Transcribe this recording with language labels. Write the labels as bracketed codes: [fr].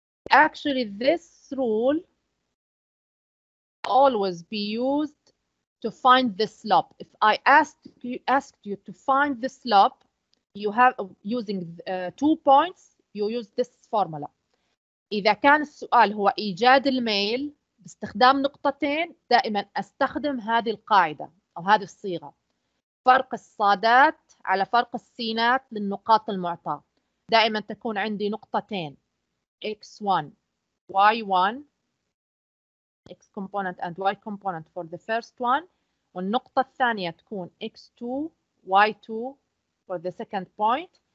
[en] Actually, this rule always be used to find the slope. If I asked you to find the slope, you have using 2 points, you use this formula. [ar] إذا كان السؤال هو إيجاد الميل باستخدام نقطتين، دائما أستخدم هذه القاعدة أو هذه الصيغة. فرق الصادات على فرق السينات للنقاط المعطاة. دائما تكون عندي نقطتين X1 Y1 [en] X component and Y component for the first one، [ar] والنقطة الثانية تكون X2 Y2 [en] for the second point.